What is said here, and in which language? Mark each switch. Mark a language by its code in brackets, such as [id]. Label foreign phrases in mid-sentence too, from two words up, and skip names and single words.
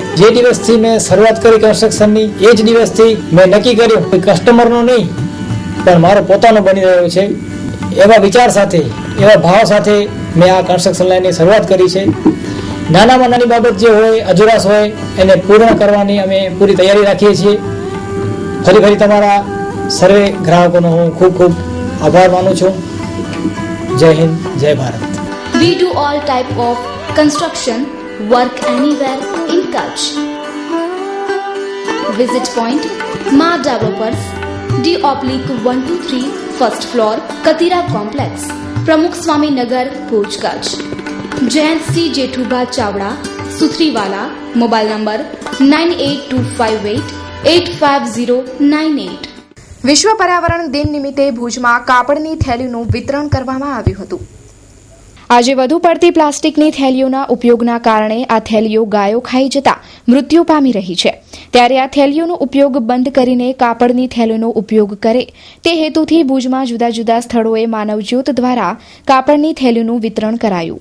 [gu] જે દિવસથી મેં શરૂઆત કરી કન્સ્ટ્રક્શનની એ જ દિવસથી મેં નક્કી કર્યું કે કસ્ટમરનો નહીં પણ મારો પોતાનો બની રહ્યો છે, એવા વિચાર સાથે, એવા ભાવ સાથે મેં આ કન્સ્ટ્રક્શન લાઇનની શરૂઆત કરી છે। નાનામાં નાની બાબત જે હોય, અજુરાશ હોય, એને પૂર્ણ કરવાની અમે પૂરી તૈયારી રાખીએ છીએ। ફરી તમારા સર્વે ગ્રાહકોનો હું ખૂબ ખૂબ આભાર માનું છું। જય હિન્દ, જય ભારત। [en] We do all type of construction work anywhere in Kutch. Visit point Ma Developers, D/123 first floor, Katira Complex, Pramukh Swami Nagar, Bhuj, Kutch. जयंत सिंह जेठूबा चावड़ा, सुथरीवाला, mobile number 9825885098। [gu] વિશ્વ પર્યાવરણ દિન નિમિત્તે ભુજમાં કાપડની થેલીનું વિતરણ કરવામાં આવ્યું હતું। આજે વધુ પડતી પ્લાસ્ટિકની થેલીઓના ઉપયોગના કારણે આ થેલીઓ ગાયો ખાઈ જતા મૃત્યુ પામી રહી છે। ત્યારે આ થેલીઓનો ઉપયોગ બંધ કરીને કાપડની થેલીનો ઉપયોગ કરે તે હેતુથી ભુજમાં જુદા જુદા સ્થળોએ માનવજ્યોત દ્વારા કાપડની થેલીનું વિતરણ કરાયું।